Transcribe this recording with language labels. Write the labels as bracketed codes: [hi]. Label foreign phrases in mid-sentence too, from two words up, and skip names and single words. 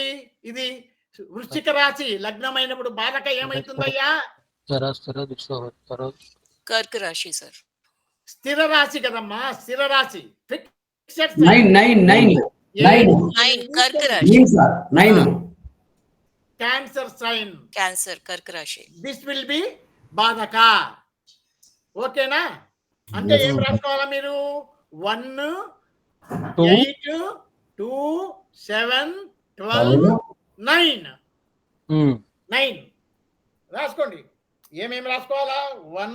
[te] ఇది వృశ్చిక రాశి లగ్నమైనప్పుడు బాధక ఏమైతుందయ్యా? [hi] कर्क राशि सर. [te] స్థిర రాశి కదమ్మా, స్థిర రాశి. ఫిక్స్డ్ 9 [hi] कर्क राशि. sir. 9. [en] cancer sign. [hi] कैंसर कर्क राशि. [en] this will be బాధక. ఓకేనా? [te] అంటే ఏం రాసుకోవాలా మీరు? 1, 8, 2, 7, 12, 9. 9 రాసుకోండి. ఏమేమి రాసుకోవాలా? 1,